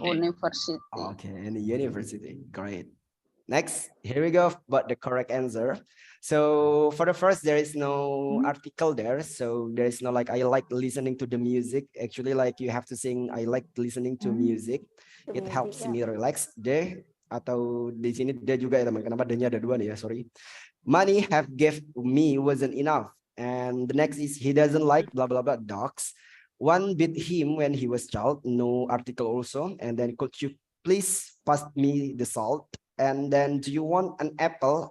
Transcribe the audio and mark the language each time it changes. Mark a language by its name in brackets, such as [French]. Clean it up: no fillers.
[English] University. Okay, and the university. Great. Next, here we go. But the correct answer. So for the first, there is no article there. So there is no like I like listening to the music. Actually, like you have to sing I like listening to music. It helps me relax. [Indonesian] Deh atau di sini dia juga ya teman. Kenapa D-nya ada 2 nih ya? Sorry. [English] Money have gave me wasn't enough. And the next is he doesn't like blah blah blah dogs. One bit him when he was child. No article also. And then could you please pass me the salt? And then do you want an apple?